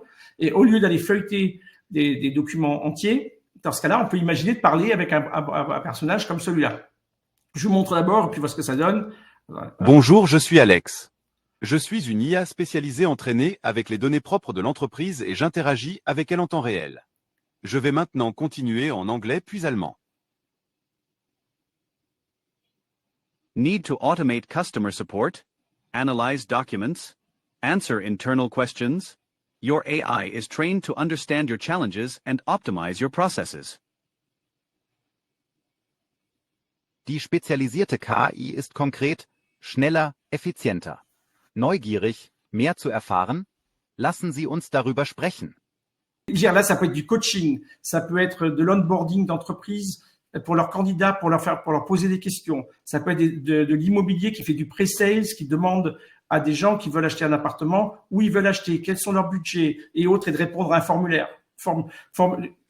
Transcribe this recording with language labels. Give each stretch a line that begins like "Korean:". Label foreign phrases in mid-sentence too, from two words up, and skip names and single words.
French: Et au lieu d'aller feuilleter des documents entiers, dans ce cas-là, on peut imaginer de parler avec un personnage comme celui-là. Je vous montre d'abord et puis voir ce que ça donne. Bonjour, je suis Alex. Je suis une IA spécialisée entraînée avec les données propres de l'entreprise et j'interagis avec elle en temps réel. Je vais maintenant continuer en anglais puis allemand.
English: Need to automate customer support, analyze documents, answer internal questions? Your AI is trained to understand your challenges and optimize your processes.
German: Die spezialisierte KI ist konkret, schneller, effizienter. Neugierig, mehr zu erfahren? Lassen Sie uns darüber sprechen.
French: Là, ça peut être du coaching, ça peut être de l'onboarding d'entreprise pour leurs candidats, pour leur poser des questions. Ça peut être de l'immobilier qui fait du pre-sales, qui demande à des gens qui veulent acheter un appartement, où ils veulent acheter, quels sont leurs budgets et autres, et de répondre à un formulaire.